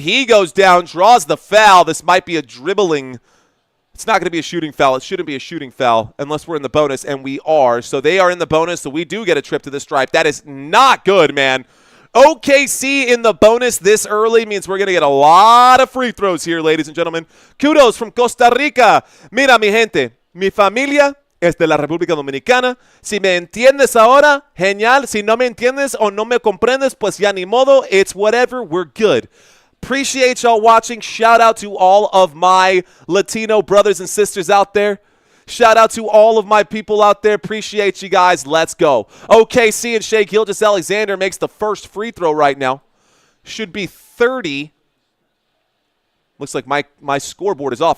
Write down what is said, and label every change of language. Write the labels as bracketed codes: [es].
[en] He goes down, draws the foul. This might be a dribbling. It's not going to be a shooting foul. It shouldn't be a shooting foul unless we're in the bonus, and we are. So they are in the bonus, so we do get a trip to the stripe. That is not good, man. OKC in the bonus this early means we're going to get a lot of free throws here, ladies and gentlemen. Kudos from Costa Rica. [es] Mira, mi gente, mi familia es de la República Dominicana. Si me entiendes ahora, genial. Si no me entiendes o no me comprendes, pues ya ni modo. [en] It's whatever. We're good. Appreciate y'all watching. Shout out to all of my Latino brothers and sisters out there. Shout out to all of my people out there. Appreciate you guys. Let's go. OKC and Shai Gilgeous-Alexander makes the first free throw right now. Should be 30. Looks like my scoreboard is off.